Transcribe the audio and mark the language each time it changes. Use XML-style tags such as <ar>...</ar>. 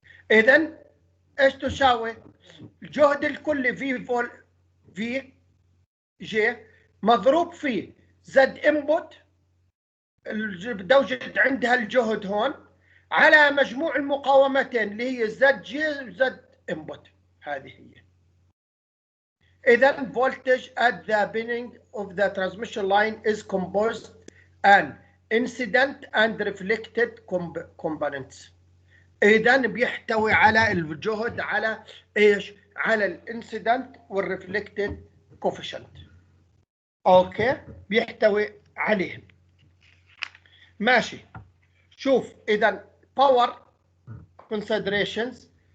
<ar>اذا ايش تساوي؟ الجهد الكلي في جي مضروب في زد انبوت بدي اوجد عندها الجهد هون على مجموع المقاومتين اللي هي زد جي وزد انبوت، هذه هي.</ar> <en>اذا voltage at the beginning of the transmission line is composed an incident and reflected components.</en> <ar>اذا بيحتوي على الجهد على ايش؟ على الانسيدنت والريفلكتد كوفيشنت. اوكي، بيحتوي عليهم. ماشي، شوف اذا باور كونسيدريشنز.</ar>